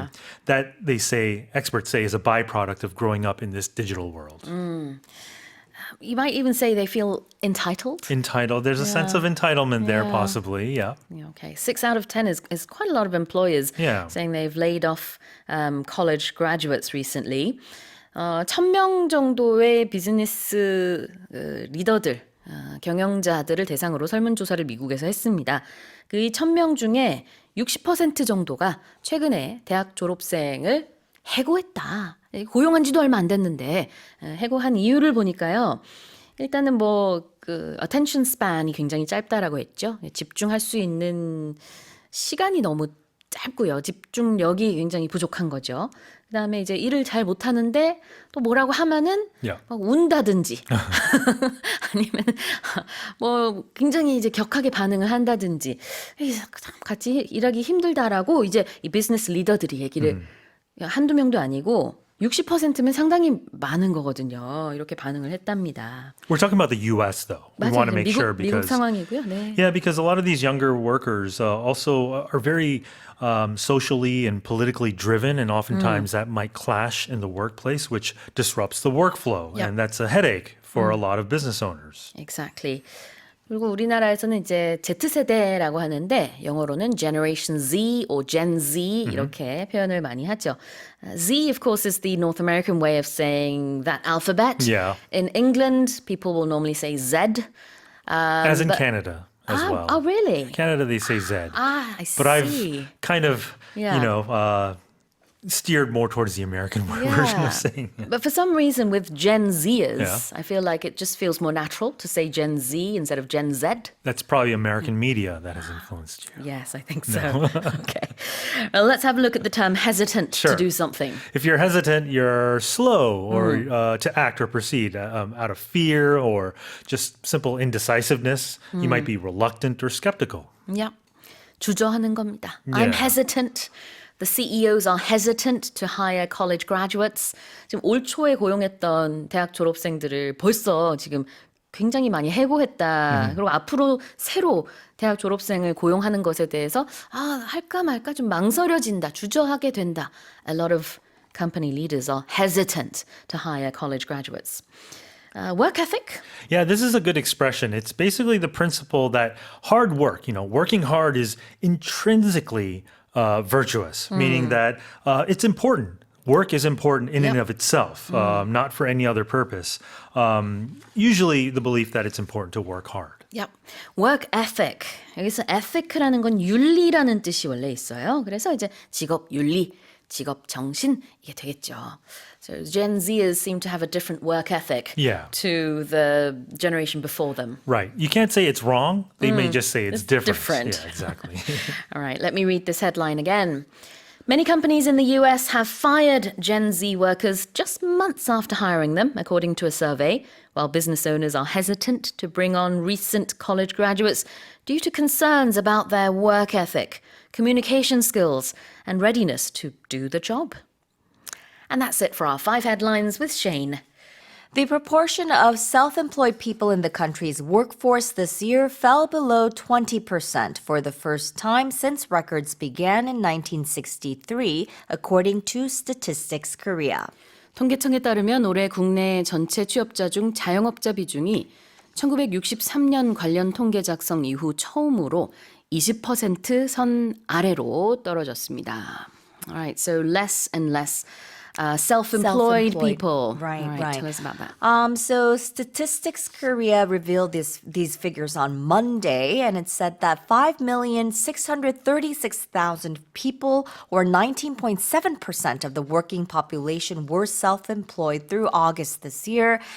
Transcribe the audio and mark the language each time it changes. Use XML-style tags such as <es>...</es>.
<en>And that, experts say, is a byproduct of growing up in this digital world. You might even say they feel entitled. Entitled. There's a sense of entitlement there, possibly. Yeah. Okay, 6 out of 10 is quite a lot of employers Yeah. saying they've laid off college graduates recently.</en> <ko>1,000명 정도의 비즈니스 리더들, 경영자들을 대상으로 설문조사를 미국에서 했습니다. 그 1,000명 중에 60% 정도가 최근에 대학 졸업생을 해고했다. 고용한 지도 얼마 안 됐는데 해고한 이유를 보니까요. 일단은 그 attention span이 굉장히 짧다라고 했죠. 집중할 수 있는 시간이 너무 짧고요. 집중력이 굉장히 부족한 거죠. 그다음에 이제 일을 잘 못하는데 또 뭐라고 하면은</ko> <en>Yeah.</en> <ko>막 운다든지 아니면 굉장히 이제 격하게 반응을 한다든지 같이 일하기 힘들다라고 이제 이 비즈니스 리더들이 얘기를 한두 명도 아니고 60%면 상당히 많은 거거든요. 이렇게 반응을 했답니다.</ko> <en>We're talking about the U.S. though. We</en> <ko>맞아요.</ko> <en>want to make</en> <ko>미국,</ko> <en>sure</en> <ko>미국</ko> <en>because</en> <ko>상황이고요. 네.</ko> <en>yeah, because a lot of these younger workers also are very socially and politically driven, and oftentimes that might clash in the workplace, which disrupts the workflow, Yep. and that's a headache for a lot of business owners. Exactly.</en> <ko>그리고 우리나라에서는 이제 Z세대라고 하는데 영어로는</ko> <en>Generation Z or Gen Z</en> <ko>이렇게 표현을 많이 하죠.</ko> <en>Z, of course, is the North American way of saying that alphabet. Yeah. In England, people will normally say Z. As in Canada as well. Oh, really? Canada, they say Z. I see. But I've kind of, Yeah. steered more towards the American version Yeah. of saying it. But for some reason with Gen Zers, Yeah. I feel like it just feels more natural to say Gen Z instead of Gen Z. That's probably American media that has influenced you. Yes, I think so. Okay. Well, let's have a look at the term hesitant Sure. to do something. If you're hesitant, you're slow or to act or proceed out of fear or just simple indecisiveness. You might be reluctant or skeptical. Yeah.</en> <ko>주저하는 겁니다.</ko> <en>I'm Yeah. hesitant. The CEOs are hesitant to hire college graduates.</en> <ko>지금 올 초에 고용했던 대학 졸업생들을 벌써 지금 굉장히 많이 해고했다. 그리고 앞으로 새로 대학 졸업생을 고용하는 것에 대해서 할까 말까 좀 망설여진다. 주저하게 된다.</ko> <en>A lot of company leaders are hesitant to hire college graduates. Work ethic? Yeah, this is a good expression. It's basically the principle that hard work, working hard is intrinsically virtuous, meaning that it's important. Work is important in and of itself, not for any other purpose. Usually the belief that it's important to work hard. Yep. Work ethic.</en> <ko>여기서 ethic라는 건 윤리라는 뜻이 원래 있어요. 그래서 이제 직업 윤리, 직업 정신 이게 되겠죠.</ko> <en>So Gen Zers seem to have a different work ethic Yeah. to the generation before them. Right. You can't say it's wrong. They may just say it's different. different. Yeah, exactly. All right, let me read this headline again. Many companies in the US have fired Gen Z workers just months after hiring them, according to a survey, while business owners are hesitant to bring on recent college graduates due to concerns about their work ethic, communication skills, and readiness to do the job. And that's it for our 5 headlines with Shane. The proportion of self-employed people in the country's workforce this year fell below 20% for the first time since records began in 1963, according to Statistics Korea.</en> <ko>통계청에 따르면 올해 국내 전체 취업자 중 자영업자 비중이 1963년 관련 통계 작성 이후 처음으로 20% 선 아래로 떨어졌습니다.</ko> <en>All right, so less and less self-employed Self-employed. people. Right, All right. Tell us about that. So Statistics Korea revealed these figures on Monday, and it said that 5,636,000 people, or 19.7% of the working population, were self-employed through August this year.</en>